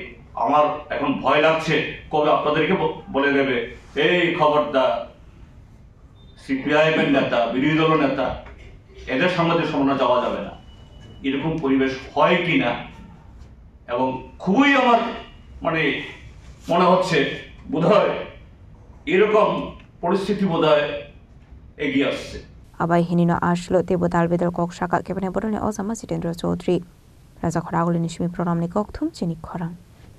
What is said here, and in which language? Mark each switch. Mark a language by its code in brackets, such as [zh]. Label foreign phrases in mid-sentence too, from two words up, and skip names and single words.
[bn] আমার এখন ভয় লাগছে কবে আপনাদেরকে বলে দেবে, এই খবরদার, সিপিআইএম এর নেতা, বিরোধী দল নেতা, এদের সাংবাদিক সম্মেলনে যাওয়া যাবে না। এরকম পরিবেশ হয় কি না, এবং খুবই আমার মানে মনে হচ্ছে বোধহয় এরকম পরিস্থিতি বোধহয় এগিয়ে আসছে। [trp] Abai hinino ashlo tebo dalbedar kok shaka kebane borone ozama Sitendra Chaudhary. Raja khoragoli nishmi program ni kok thum chini khorang.